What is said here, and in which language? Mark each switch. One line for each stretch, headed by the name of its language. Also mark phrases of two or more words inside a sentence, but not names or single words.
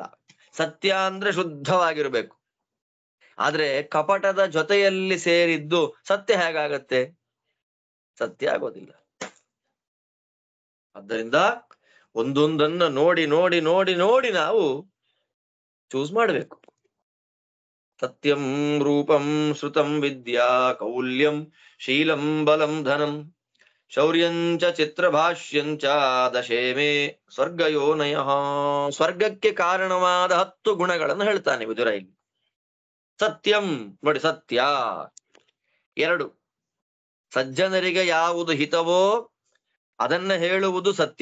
Kannada: ಸತ್ಯ ಅಂದ್ರೆ ಶುದ್ಧವಾಗಿರ್ಬೇಕು. ಆದ್ರೆ ಕಪಟದ ಜೊತೆಯಲ್ಲಿ ಸೇರಿದ್ದು ಸತ್ಯ ಹೇಗಾಗತ್ತೆ? ಸತ್ಯ ಆಗೋದಿಲ್ಲ. ಆದ್ದರಿಂದ ಒಂದೊಂದನ್ನ ನೋಡಿ ನೋಡಿ ನೋಡಿ ನೋಡಿ ನಾವು ಚೂಸ್ ಮಾಡ್ಬೇಕು.
Sanskrit: ಸತ್ಯಂ ರೂಪಂ ಶ್ರುತಂ ವಿದ್ಯಾ ಕೌಲ್ಯಂ ಶೀಲಂ ಬಲಂ ಧನಂ ಶೌರ್ಯಂಚ ಚಿತ್ರಭಾಷ್ಯಂಚ ದಶೇಮೇ ಸ್ವರ್ಗಯೋನಯ.
Kannada: ಸ್ವರ್ಗಕ್ಕೆ ಕಾರಣವಾದ 10 ಗುಣಗಳನ್ನು ಹೇಳ್ತಾನೆ ವಿದುರ ಇಲ್ಲಿ. ಸತ್ಯಂ ನೋಡಿ, ಸತ್ಯ 2. ಸಜ್ಜನರಿಗೆ ಯಾವುದು ಹಿತವೋ ಅದನ್ನ ಹೇಳುವುದು ಸತ್ಯ.